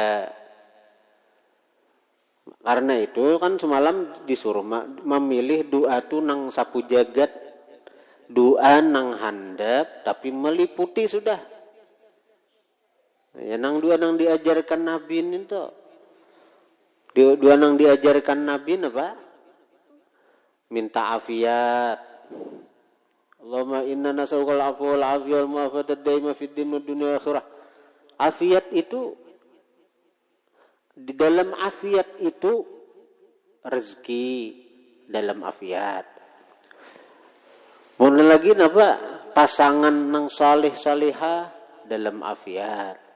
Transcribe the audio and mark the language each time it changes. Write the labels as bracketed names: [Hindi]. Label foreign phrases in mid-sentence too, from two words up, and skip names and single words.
[Banjar] Karena itu kan semalam disuruh memilih doa itu nang sapu jagat, doa nang handap tapi meliputi sudah. Ya nang dua nang diajarkan Nabi ini tuh. Dua nang diajarkan Nabi apa? Minta afiat. [Arabic] اللهم إنا نسألك العفو والعافية والمعافاة الدائمة في الدين والدنيا والآخرة. [Banjar] Afiat itu, di dalam afiat itu rezeki dalam afiat. Kemudian lagi apa? Pasangan nang salih salihah dalam afiat.